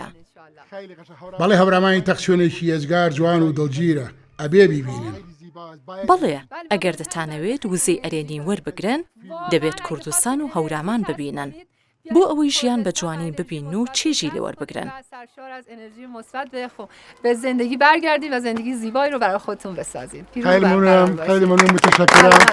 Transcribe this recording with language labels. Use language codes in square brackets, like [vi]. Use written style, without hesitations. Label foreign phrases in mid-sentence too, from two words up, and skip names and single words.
[ckb] بەڵێ هەورامانی تەخت شوێنێکی هێزگار جوان و دڵگیرە ئەبێ بیبینن. بەڵێ ئەگەر دەتانەوێت وزەی ئەرێنی وەربگرن دەبێت کوردستان و هەورامان ببینن بۆ ئەوەی ژیان بە جوانی ببین و چێژی لێ وەربگرن. [fa] به زندگی برگردید و زندگی زیبایی رو برای خودتون بسازید. خیلی ممنونم متشکرم.